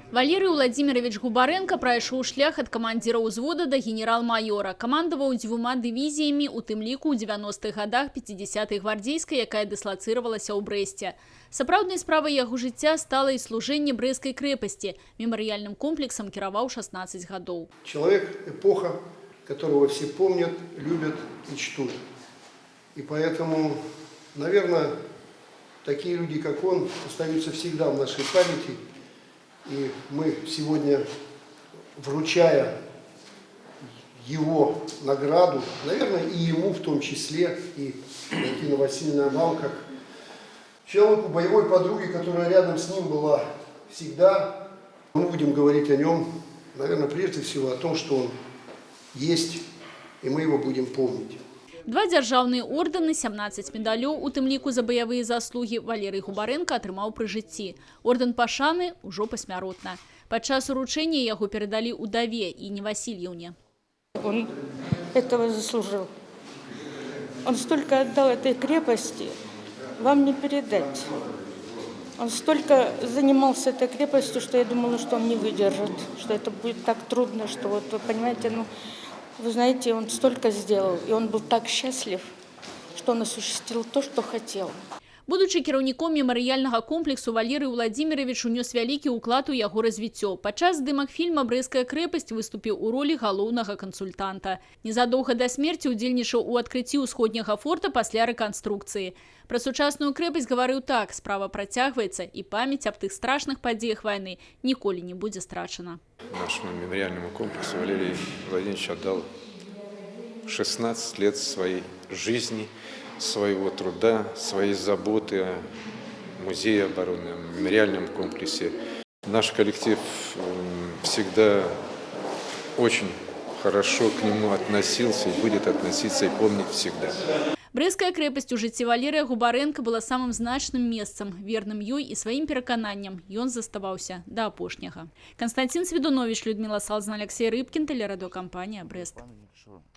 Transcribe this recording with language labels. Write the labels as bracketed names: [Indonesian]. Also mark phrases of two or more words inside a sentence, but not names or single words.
[Belarusian] Валерий Владимирович Губаренко прайшоў шлях ад камандзіра ўзвода да генерал-майора. Камандаваў 2 дывізіямі, у тым ліку ў 90-х годах 50-й гвардейскай, якая дыслацыравалася ў Брэсце. Сапраўднай справай яго жыцця стала і служэнне Брэсцкай крэпасці. Мемарыяльным комплексам кіраваў 16 гадоў. [Russian] Человек – эпоха, которого все помнят, любят и чтут. И поэтому, наверное, такие люди, как он, остаются всегда в нашей памяти. И мы сегодня, вручая его награду, наверное, и ему в том числе, и Валентина Васильевна Амал, как человеку боевой подруги, которая рядом с ним была всегда, мы будем говорить о нем, наверное, прежде всего о том, что он есть, и мы его будем помнить. [Belarusian] 2 дзяржаўныя ордэны, 17 медалёў, у тым ліку за баявыя заслугі Валерий Губаренко атрымаў пры жыцці. Ордэн пашаны ўжо пасмяротна. Падчас уручэння яго перадалі ўдаве Інне Васильевне. [Russian] Он этого заслужил. Он столько отдал этой крепости, вам не передать. Он столько занимался этой крепостью, что я думала, что он не выдержит, что это будет так трудно, что вот, вы понимаете, вы знаете, он столько сделал, и он был так счастлив, что он осуществил то, что хотел. [Belarusian] Будучи кіраўніком мемарыяльнага комплексу, Валерий Владимирович унёс вялікі ўклад у яго развіццё. Падчас здымак фільма «Брэсцкая крэпасць» выступіў у ролі галоўнага кансультанта. Незадоўга да смерці ўдзельнічаў у адкрыцці ўсходняга форта пасля рэканструкцыі. Пра сучасную крэпасць гаварыў так: справа працягваецца, і памяць аб тых страшных падзеях вайны ніколі не будзе страчана. [Russian] Нашему мемориальному комплексу Валерий Владимирович отдал 16 лет своей жизни, своего труда, своей заботы о музее обороны, о мемориальном комплексе. Наш коллектив всегда очень хорошо к нему относился и будет относиться и помнить всегда. [Belarusian] Брэсцкая крэпасць у жыцці Валерия Губаренко была самым значным месцам, верным ёй і сваім перакананням. Ён заставаўся да апошняга. Константин Сведунович, Людмила Салзан, Алексей Рыбкин, телерадиокомпания «Брест».